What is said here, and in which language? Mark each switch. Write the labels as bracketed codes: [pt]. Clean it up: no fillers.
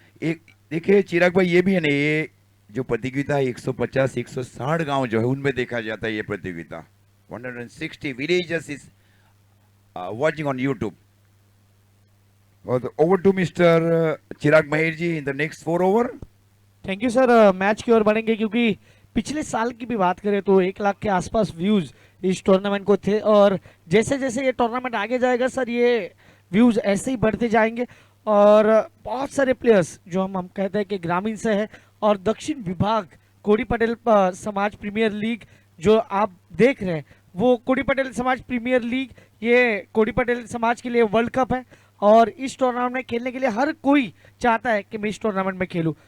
[hi] एक देखिए चिराग भाई ये भी है ना, ये जो प्रतियोगिता है 150 160 गांव जो है उनमें देखा जाता है ये प्रतियोगिता। [en] 160 villages is watching on YouTube. Over to Mr. Chirag Maher ji in the next 4 over. Thank you sir. [hi] Match की ओर बढ़ेंगे क्योंकि पिछले साल की भी बात करें तो 1 लाख के आसपास व्यूज इस टूर्नामेंट को थे, और जैसे जैसे ये टूर्नामेंट आगे जाएगा सर ये व्यूज ऐसे ही बढ़ते जाएंगे। और बहुत सारे प्लेयर्स जो हम कहते हैं कि ग्रामीण से है और दक्षिण विभाग कोडी पटेल समाज प्रीमियर लीग जो आप देख रहे हैं, वो कोडी पटेल समाज प्रीमियर लीग ये कोडी पटेल समाज के लिए वर्ल्ड कप है, और इस टूर्नामेंट में खेलने के लिए हर कोई चाहता है कि मैं इस टूर्नामेंट में खेलूं।